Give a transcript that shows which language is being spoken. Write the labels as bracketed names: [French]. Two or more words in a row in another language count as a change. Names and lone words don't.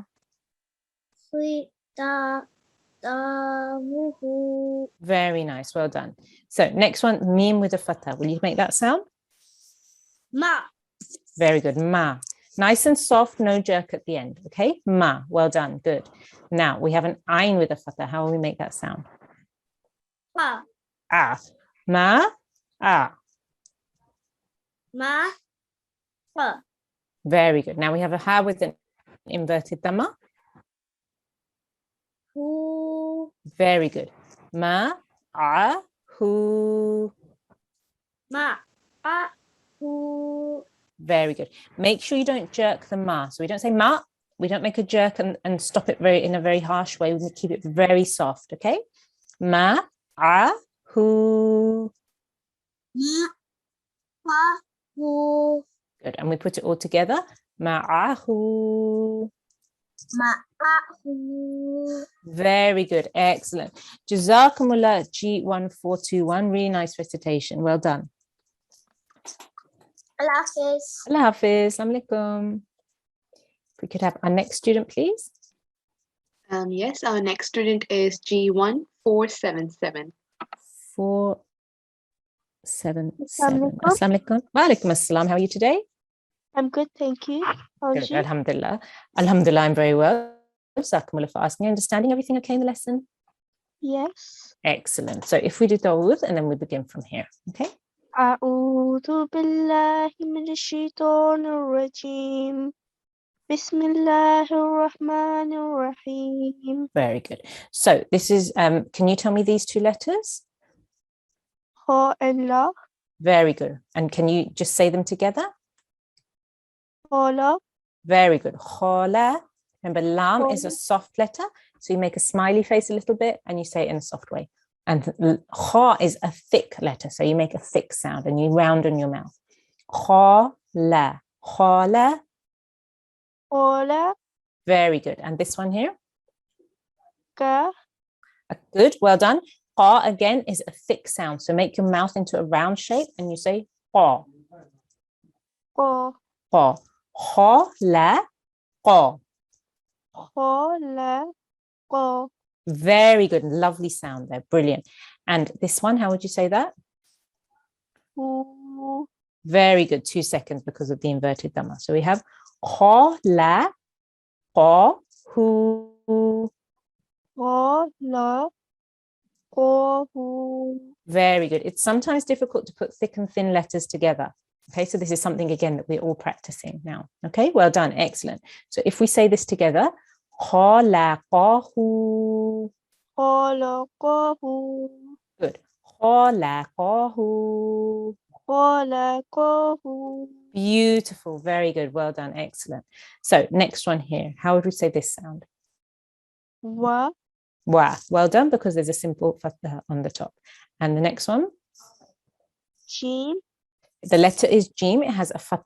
[English] Khi. Tamu. Hu. Very nice. Well done. So next one, mim with a fatha. Will you make that sound? Ma. Very good. Ma. Nice and soft, no jerk at the end. Okay. Ma. Well done. Good. Now we have an ayn with a fatha. How will we make that sound? Pa. Ah. Ma. Ah. Ma. Pa. Very good. Now we have a ha with an inverted dhamma. Hu. Very good. Ma. Ah. Hu. Ma. A. Hu. Very good. Make sure you don't jerk the ma. So we don't say ma. We don't make a jerk and stop it in a very harsh way. We keep it very soft. Okay. Ma. Ah. Hu. Ma. Pa. Hu. Good. And we put it all together. Ma'ahu. Ma. A. Hu. Very good. Excellent. Jazakumullah G1421. Really nice recitation. Well done. [Urdu] Allah Hafiz. Allah Hafiz. [Arabic] Assalamu alaikum. [English] If we could have our next student, please. Yes, our next student is G1 477. [Arabic] 477. Assalamu alaikum. Wa alaikum assalam. [English] How are you today? I'm good, thank you. How Good. is you? Alhamdulillah. Alhamdulillah, I'm very well. Jazakumullah for asking. Understanding everything okay in the lesson? Yes. Excellent. So if we do Dawood, and then we begin from here. Okay. [Arabic] أعوذ بالله من الشيطان الرجيم بسم الله الرحمن الرحيم [English] Very good. So this is, can you tell me these 2 letters? Ha and La. Very good. And can you just say them together? Hala. Very good. Khola. Remember, lam is a soft letter. So you make a smiley face a little bit and you say it in a soft way. And kha is a thick letter. So you make a thick sound and you round your mouth. Khola. Khola. Hala. Very good. And this one here? Ka. Good. Well done. Kha again is a thick sound. So make your mouth into a round shape and you say kha. Ka. Kha. Khola. Kha. Hala. Ka. Very good. Lovely sound there. Brilliant. And this one, how would you say that? Hu. Very good. 2 seconds because of the inverted dhamma. So we have kha, la, qa, hu. Hala. Ka. Hu. Very good. It's sometimes difficult to put thick and thin letters together. Okay, so this is something again that we're all practicing now. Okay, well done. Excellent. So if we say this together, kha, la, qa, hu. Hala. Ka. Hu. Good. Kha, la, qa, hu. Hala. Ka. Hu. Beautiful. Very good. Well done. Excellent. So next one here. How would we say this sound? Wa. Wa. Well done, because there's a simple fatha on the top. And the next one? Jim. The letter is jim. It has a fatha.